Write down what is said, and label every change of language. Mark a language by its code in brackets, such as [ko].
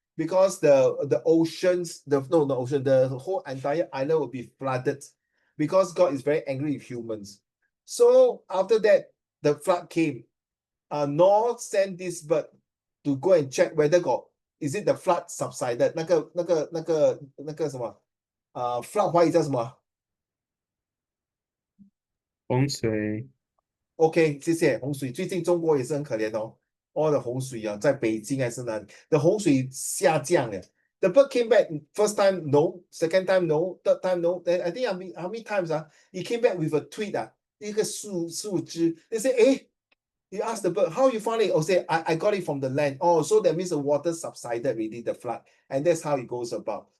[en] Because the oceans, the whole entire island will be flooded. Because God is very angry with humans. So after that, the flood came. Noah sent this bird to go and check whether is it the flood subsided? [zh] 那个什么flood 华语叫什么？洪水 OK，谢谢。洪水最近中国也是很可怜哦。 [en] all the [zh] 洪水啊，在北京还是哪里？the 洪水下降了。 [en] The bird came back first time no, second time no, third time no. Then I think how many times he came back with a tweet [zh] 一个树枝。 [en] They say, you ask the bird, how you found it? Oh, say I got it from the land. Oh, so that means the water subsided really, the flood, and that's how it goes about.